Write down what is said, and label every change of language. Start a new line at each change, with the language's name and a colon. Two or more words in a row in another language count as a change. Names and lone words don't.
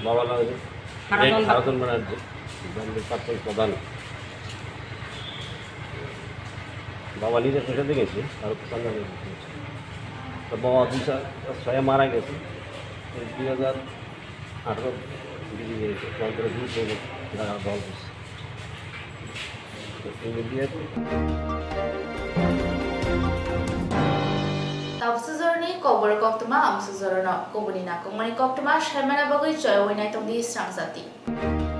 Bangla: বাবার নাম হারাধন ব্যানার্জি, প্রাক্তন প্রধান। বাবা নিজের পেশাতে গেছে, আর তো বাবা 2006 মারা গেছে। 2018 দিকে গেছে, কংগ্রেস দল করছে।
Kok Borok: Tawsuzorni kobor koktuma amsuzorno kobuni na komani koktuma sharmana bagoi joy winai tongdi strangsati.